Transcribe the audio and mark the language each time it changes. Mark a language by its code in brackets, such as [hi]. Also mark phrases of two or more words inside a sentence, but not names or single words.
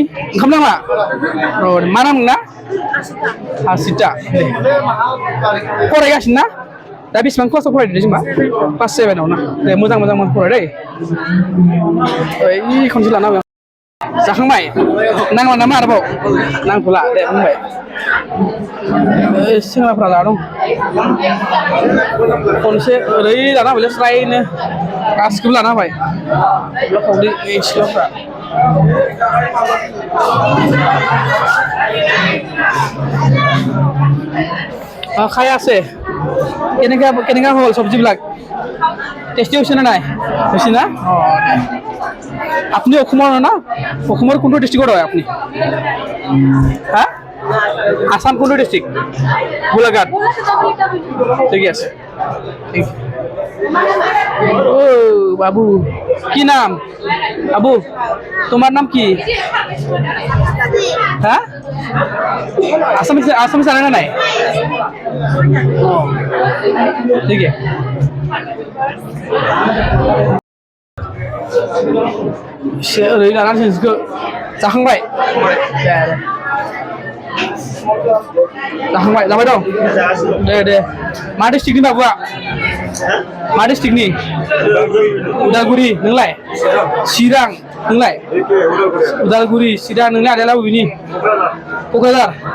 [brx] ओंखाम नामा औ मा नाम नोंना आसिता दे फरायगासिनो ना दा बेसेबां क्लासाव फरायदों जोंबा क्लास 7 आव ना दे मोजां फराय दै ओइ खनसे लाना जाखांबाय नांला नामा आरोबाव नांथ'ला दे बुंबाय सेंग्राफ्रा जा दं खनसे ओरै लाना होबायलै स्रायनो गासिखौबो लाना होबाय सिख्लाफ्रा [as] খাই আছে কেনেকা হ'ল চব্জিবিলাক টেষ্টি হৈছে নে নাই হৈছে না আপুনি অসমৰ ন অসমৰ কোনটো ডিষ্ট্ৰিক্টৰ হয় আপুনি হা আসাম কোনটো ডিষ্ট্ৰিক্ট গোলাঘাট ঠিকে আছে [bn] ও বাবু কি নাম বাবু তোমার নাম কি হ্যাঁ আসামি জানে না নাই ঠিক আছে [brx] ओरै लानानै जोंसो जाखांबाय जाबाय दं दे मा डिस्ट्रिक्टनि बाबुआ मा डिस्ट्रिक्टनि उदालगुरि नोंलाय चिरां नोंलाय उदालगुरि चिरां नोंलाय आदायालाय बबेनि क'क्राझार